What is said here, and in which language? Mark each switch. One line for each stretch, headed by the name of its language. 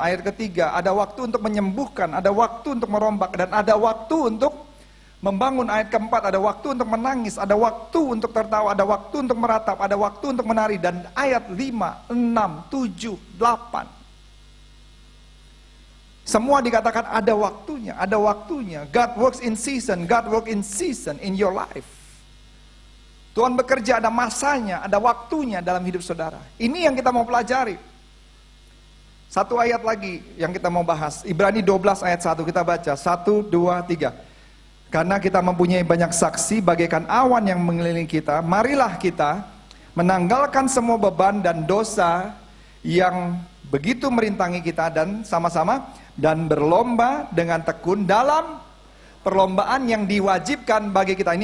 Indonesian: Ayat ketiga, ada waktu untuk menyembuhkan, ada waktu untuk merombak, dan ada waktu untuk membangun. Ayat keempat, ada waktu untuk menangis, ada waktu untuk tertawa, ada waktu untuk meratap, ada waktu untuk menari. Dan ayat 5, 6, 7, 8, semua dikatakan ada waktunya, ada waktunya.
English: God works in season, God works in season in your life.
Indonesian: Tuhan bekerja ada masanya, ada waktunya dalam hidup saudara. Ini yang kita mau pelajari. 1 ayat lagi yang kita mau bahas, Ibrani 12 ayat 1, kita baca 1, 2, 3. Karena kita mempunyai banyak saksi bagaikan awan yang mengelilingi kita, marilah kita menanggalkan semua beban dan dosa yang begitu merintangi kita, dan sama-sama dan berlomba dengan tekun dalam perlombaan yang diwajibkan bagi kita.